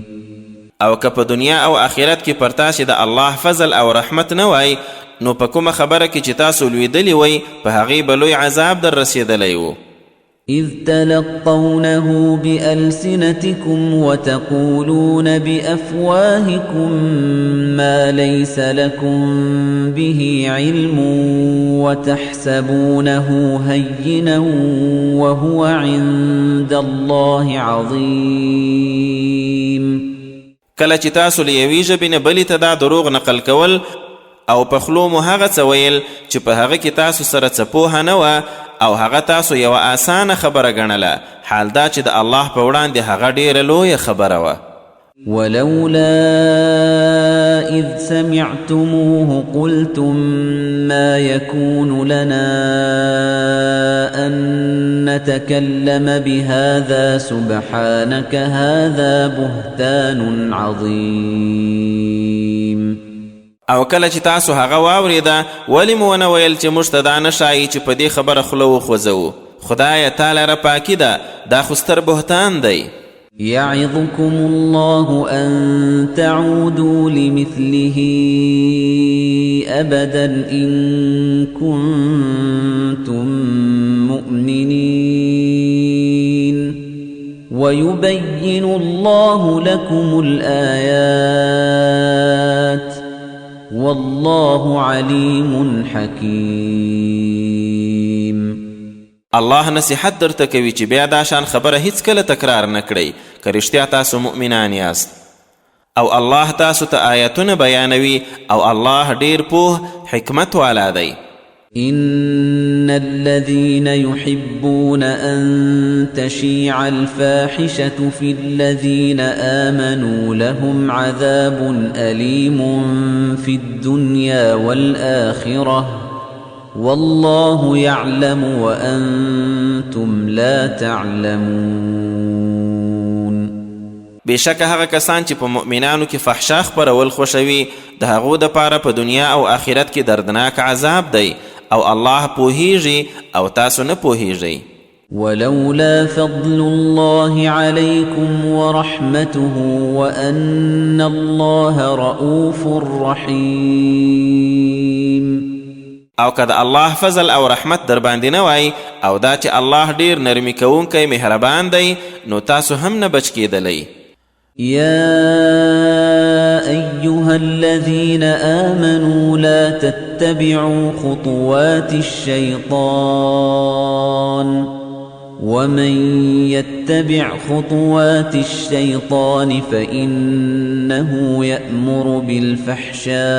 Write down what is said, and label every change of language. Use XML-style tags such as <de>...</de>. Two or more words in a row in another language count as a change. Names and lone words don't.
<ps>او که په دنیا او آخرت کې پر تاسې د الله فضل او رحمت نه وای نو په کومه خبره کې چې تاسو لویدلی وای په هغې به لوی عذاب در رسېدلی و.</ps> <ar>إذ تلقونه بألسنتكم وتقولون بأفواهكم ما ليس لكم به علم وتحسبونه هينا وهو عند الله عظيم.</ar> <ps>کله چې تاسو له یوې ژبې نه بلې ته دا دروغ نقل کول او په خلو مو هغه څه ویل چې په هغه کې تاسو سره څه پوهه نه وه او هغه تاسو یوه آسانه خبره ګڼله حال دا چې د الله په وړاندې هغه ډیره لویه خبره وه.</ps> <ar>ولولا إذ سمعتموه قلتم ما يكون لنا أن نتكلم بهذا سبحانك هذا بهتان عظيم.</ar> <ps>او کله چې تاسو هغه واورېده ولې مو ونه ویل چې موږ ته دا نه ښایي چې په دې خبره خوله وخوځوو خدایه تا لره پاکي ده دا خو ستر بهتان دی.</ps> <ar>يعظكم الله أن تعودوا لمثله أبدا إن كنتم مؤمنين ويبين الله لكم الآيات والله عليم حكيم.</ar> <ps>الله نصیحت درته کوي چې بیا دا شان خبره هیڅ کله تکرار نه کړئ که رښتیا تاسو مؤمنان یاست او الله تاسو ته آیتونه بیانوي او الله ډیر پوه حکمت والا دی.</ps> <ar>إن الذين يحبون أن تشيع الفاحشة في الذين آمنوا لهم عذاب أليم في الدنيا والآخرة والله يعلم وأنتم لا تعلمون.</ar> <ps>بشک هغه کسان چې په مؤمنانو کې فحشا خپرول خوښوي د هغو دپاره په دنیا او آخرت کې دردناک عذاب دی او الله پوهیږي او تاسو نه پوهیږئ.</ps> <ar>ولولا فضل الله عليكم ورحمته وأن الله رؤوف رحيم.</ar> <ps>او که د الله فضل او رحمت در باندې نه وای او دا چې الله ډیر نرمي کوونکی مهربان دی نو تاسو هم نه بچ کېدلی.</ps> <ar>يا أيها الذين آمنوا لا تتبعوا خطوات الشيطان ومن يتبع خطوات الشيطان فإنه يأمر بالفحشاء</ar>